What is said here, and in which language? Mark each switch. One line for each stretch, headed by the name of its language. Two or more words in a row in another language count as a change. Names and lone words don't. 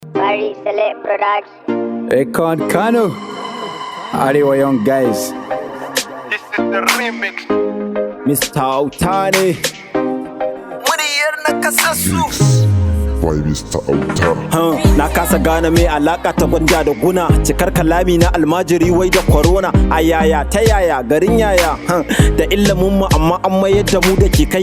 Hausa: Barry Select Production. Akon Kano. Arewa Young Guys.
English: This is the remix. Mister Autane.
Hausa: Muryar nakasassu. Why Mister Auta? Huh, na kasa gane me alaka ta gwanja da guna. Cikar kalami na almajiri wai da corona. A yaya, ta yaya, garin yaya? Huh, da ilimin mu amma an mayar da mu da ke kai.